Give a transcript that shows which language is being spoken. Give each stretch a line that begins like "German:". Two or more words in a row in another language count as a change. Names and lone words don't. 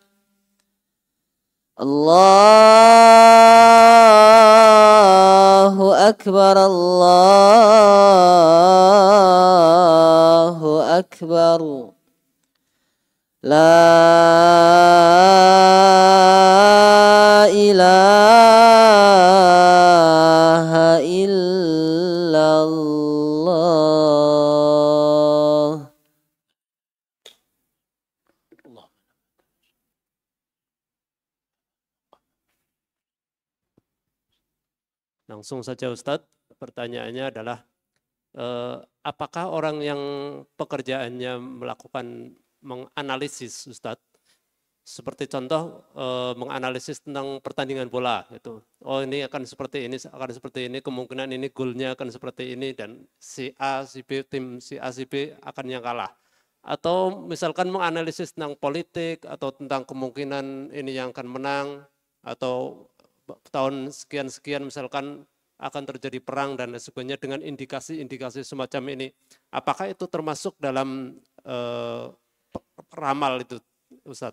Arabic: الله أكبر الله أكبر لا إله إلا الله.
Indonesian: Langsung saja Ustadz, pertanyaannya adalah apakah orang yang pekerjaannya melakukan menganalisis Ustadz, seperti contoh menganalisis tentang pertandingan bola gitu. Oh ini akan seperti ini, kemungkinan ini golnya akan seperti ini dan si A, si B, tim si A, si B akan yang kalah. Atau misalkan menganalisis tentang politik atau tentang kemungkinan ini yang akan menang atau tahun sekian-sekian misalkan akan terjadi perang dan sebagainya dengan indikasi-indikasi semacam ini. Apakah itu termasuk dalam ramal itu Ustadz?